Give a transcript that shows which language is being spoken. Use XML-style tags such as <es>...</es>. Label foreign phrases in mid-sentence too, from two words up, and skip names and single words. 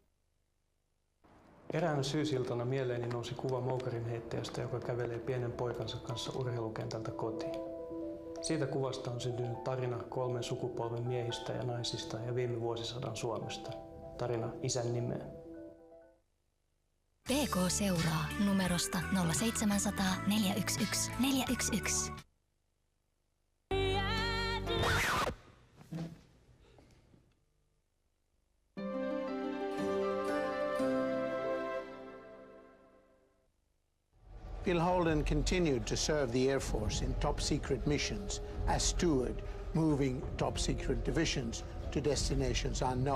<fi>Eräänä syysiltana mieleeni nousi kuva moukarinheittäjästä, joka kävelee pienen poikansa kanssa urheilukentältä kotiin. Siitä kuvasta on syntynyt tarina 3 sukupolven miehistä ja naisista ja viime vuosisadan Suomesta. Tarina isän nimeen. PK seuraa numerosta 0700 411 411.</fi> <en>Bill Holden continued to serve the Air Force in top-secret missions as steward, moving top-secret divisions to destinations unknown.</en>